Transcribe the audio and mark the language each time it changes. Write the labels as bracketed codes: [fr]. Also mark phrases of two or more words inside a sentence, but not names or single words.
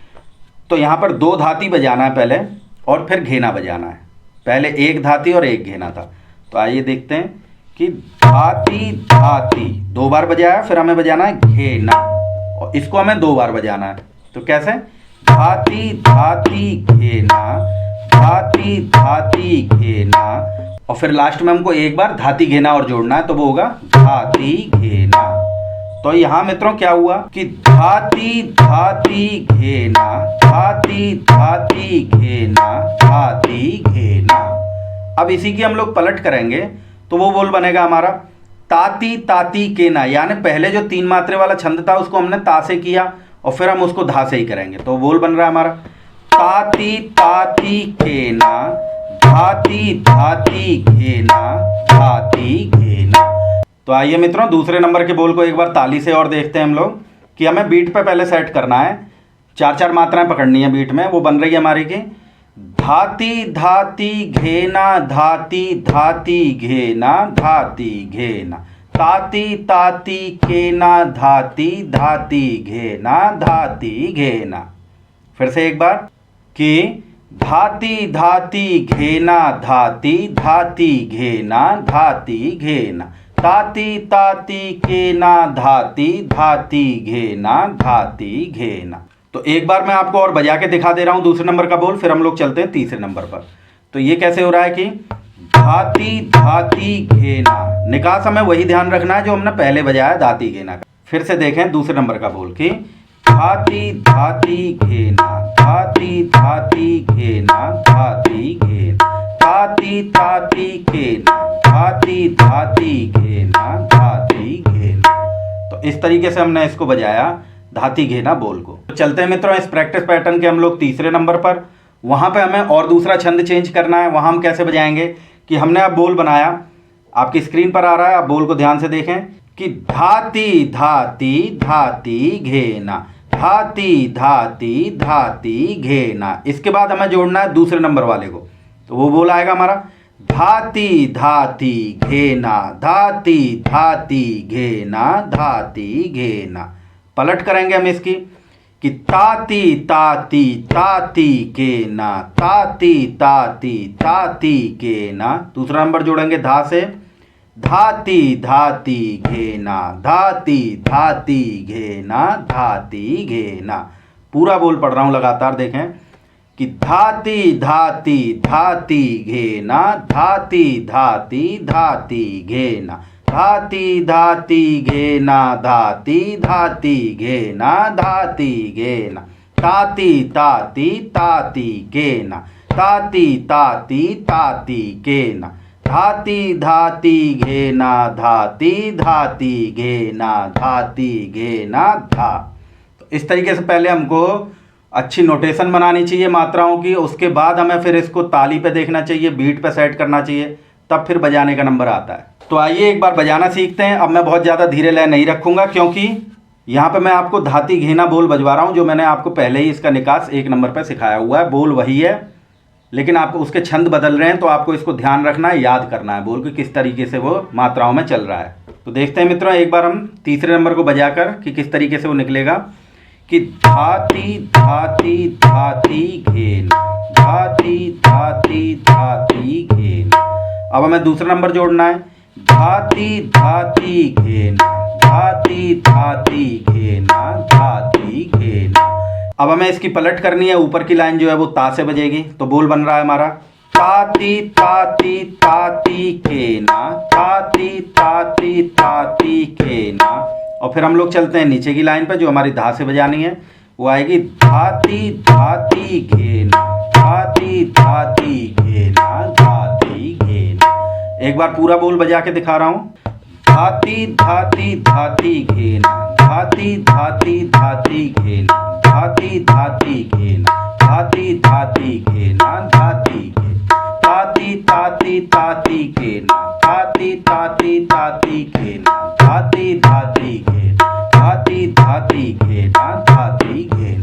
[hi] तो यहाँ पर 2 धाती बजाना है पहले और फिर घेना बजाना है। पहले 1 धाती और 1 घेना था। तो आइए देखते हैं कि धाती धाती 2 बार बजाया, फिर हमें बजाना है घेना और इसको हमें 2 बार बजाना है। तो कैसे धाती धाती घेना, धाती धाती घेना और फिर लास्ट में हमको 1 बार धाती घेना और जोड़ना है, तो वो होगा धाती घेना। तो यहाँ मित्रों क्या हुआ कि धाती धाती घेना, धाती धाती घेना, धाती घेना। अब इसी की हम लोग पलट करेंगे तो वो बोल बनेगा हमारा ताती ताती केना। यानी पहले जो 3 मात्रे वाला छंद था उसको हमने ता से किया और फिर हम उसको धा से ही करेंगे। तो बोल बन रहा है हमारा ताती ताती केना, धाती धाती घेना, धाती घेना। तो आइए मित्रों दूसरे नंबर के बोल को एक बार ताली से और देखते हैं हम लोग कि हमें बीट पे पहले सेट करना है। 4-4 मात्राएं पकड़नी है बीट में। वो बन रही है हमारी की धाती धाती घेना, धाती धाती घेना, धाती घेना, ताती ताती केना, धाती धाती घेना, धाती घेना। फिर से एक बार कि धाती धाती घेना, धाती धाती घेना, धाती घेना, ताती ताती केना, धाती धाती घेना, धाती घेना। तो एक बार मैं आपको और बजा के दिखा दे रहा हूं दूसरे नंबर का बोल, फिर हम लोग चलते हैं तीसरे नंबर पर। तो ये कैसे हो रहा है कि धाती धाती घेना। निकास हमें वही ध्यान रखना है जो हमने पहले बजाया धाती घेना का। फिर से देखें दूसरे नंबर का बोल कि धाती धाती घेना, धाती धाती घेना, धाती घेना, ताती ताती घेना, धाती धाती घेना, धाती घेना। तो इस तरीके से हमने इसको बजाया धाती घेना बोल को। तो चलते हैं मित्रों इस [en] practice pattern [hi] के हम लोग तीसरे नंबर पर। वहाँ पे हमें और दूसरा छंद चेंज करना है। वहाँ हम कैसे बजाएंगे कि हमने अब बोल बनाया, आपकी स्क्रीन पर आ रहा है, आप बोल को ध्यान से देखें कि धाती धाती धाती घेना, धाती धाती धाती घेना। इसके बाद हमें जोड़ना है दूसरे नंबर वाले को। तो वो बोल आएगा हमारा धाती धाती घेना, धाती धाती घेना, धाती घेना। पलट करेंगे हम इसकी कि ताती ताती ताती केना, ताती ताती ताती केना। दूसरा नंबर जोड़ेंगे धा से, धाती धाती घेना, धाती धाती घेना, धाती घेना। पूरा बोल पढ़ रहा हूँ लगातार देखें कि धाती धाती धाती घेना, धाती धाती धाती घेना, धाती धाती घेना, धाती धाती घेना, धाती घेना, ताती ताती ताती घेना, ताती ताती ताती घेना, धाती धाती घेना धाती धाती घेना धाती घेना धा। तो इस तरीके से पहले हमको अच्छी नोटेशन बनानी चाहिए मात्राओं की, उसके बाद हमें फिर इसको ताली पे देखना चाहिए, बीट पे सेट करना चाहिए, तब फिर बजाने का नंबर आता है। तो आइए एक बार बजाना सीखते हैं। अब मैं बहुत ज़्यादा धीरे लय नहीं रखूँगा क्योंकि यहाँ पे मैं आपको धाती घेना बोल बजवा रहा हूँ, जो मैंने आपको पहले ही इसका निकास 1 नंबर पे सिखाया हुआ है। बोल वही है लेकिन आप उसके छंद बदल रहे हैं, तो आपको इसको ध्यान रखना है, याद करना है बोल कि किस तरीके से वो मात्राओं में चल रहा है। तो देखते हैं मित्रों एक बार हम तीसरे नंबर को बजाकर कि किस तरीके से वो निकलेगा कि धाती धाती धाती घेना धाती धाती धाती घेना। अब हमें दूसरा नंबर जोड़ना है, धाती धाती घेना धाती धाती घेना धाती घेना। अब हमें इसकी पलट करनी है, ऊपर की लाइन जो है वो ता से बजेगी। तो बोल बन रहा है हमारा ताती ताती ताती घेना ताती ताती ताती घेना। और फिर हम लोग चलते हैं नीचे की लाइन पर जो हमारी धा से बजानी है, वो आएगी धाती धाती घेना धाती धाती घेना धाती घेना। एक बार पूरा बोल बजा के दिखा रहा हूँ, धाती धाती धाती घेना धाती धाती धाती घेना धाती धाती घेना धाती धाती घेना धाती घेना ताती ताती ताती घेना ताती ताती ताती घेना धाती धाती घेना धाती धाती घेना धाती घेना।